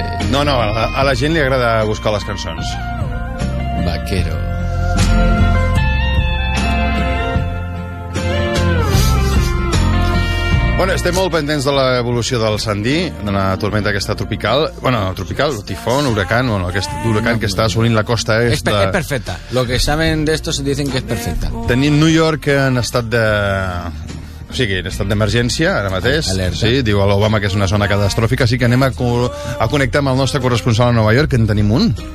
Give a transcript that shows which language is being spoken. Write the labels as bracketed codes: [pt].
[ca] No, no, a la gent li agrada buscar les cançons. Vaquero. Bueno, estem molt pendents de l'evolució del Sandy, de la tormenta aquesta tropical. Bueno, tropical, tifón, huracán, bueno, aquest huracán que està assolint la costa. És perfecta. [es] Lo que saben de esto se dicen que es perfecta. [ca] Tenim New York en estat de... O sigui, en estat d'emergència, ara mateix. Alerta. Sí, diu l'Obama que és una zona catastròfica, així que anem a connectar amb el nostre corresponsal a Nova York, que en tenim un.